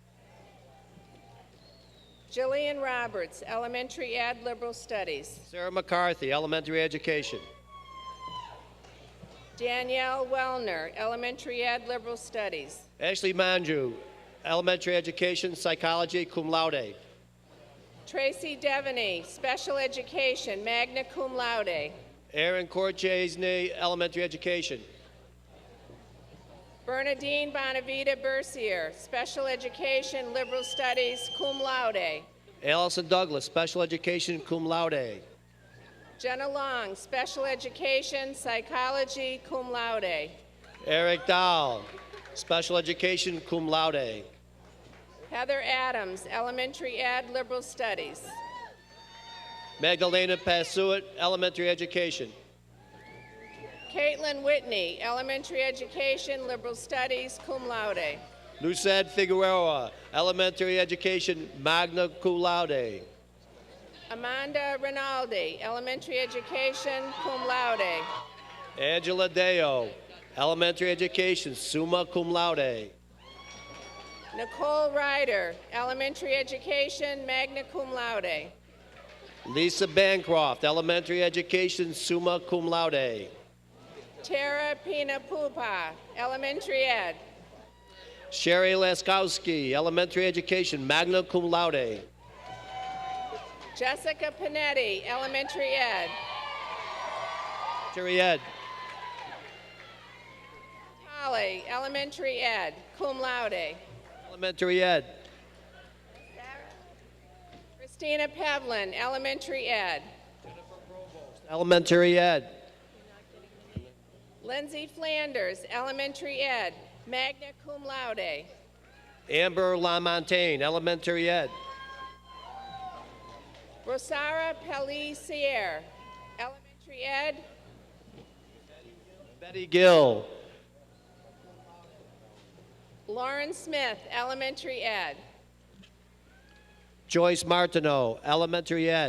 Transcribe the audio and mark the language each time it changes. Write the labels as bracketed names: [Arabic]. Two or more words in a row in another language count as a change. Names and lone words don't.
[English] Jillian Roberts, Elementary Ad Liberal Studies. Sarah McCarthy, Elementary Education. Danielle Wellner, Elementary Ed, Liberal Studies. Ashley Manju, elementary education, psychology, [Latin] cum laude. [English] Tracy Devaney, Special Education, [Latin] magna cum laude. [English] Aaron Corchesney, elementary education. Bernadine Bonavita Bercier, Special Education, Liberal Studies, [Latin] cum laude. [English] Allison Douglas, special education, [Latin] cum laude. [English] Jenna Long, Special Education, Psychology, [Latin] cum laude. [English] Eric Dahl, special education, [Latin] cum laude. [English] Heather Adams, Elementary Ed, Liberal Studies. Magdalena Pasuit, elementary education. Caitlin Whitney, Elementary Education, Liberal Studies, [Latin] cum laude. [English] Lucette Figueroa, elementary education, [Latin] magna cum laude. [English] Amanda Rinaldi, Elementary Education, [Latin] cum laude. [English] Angela Deo, elementary education, [Latin] summa cum laude. [English] Nicole Ryder, Elementary Education, [Latin] magna cum laude. [English] Lisa Bancroft, elementary education, [Latin] summa cum laude. [English] Tara Pina Pupa, Elementary Ed. Sherry Laskowski, elementary education, [Latin] magna cum laude. [English] Jessica Panetti, Elementary Ed. Elementary ed. Holly, Elementary Ed, [Latin] cum laude. [English] Elementary ed. Christina Pevlin, Elementary Ed. Elementary ed. Lindsay Flanders, Elementary Ed, [Latin] magna cum laude. [English] Amber LaMontagne, elementary ed. Rosara Pellissier, Elementary Ed. Betty Gill. Lauren Smith, Elementary Ed. Joyce Martineau, elementary ed.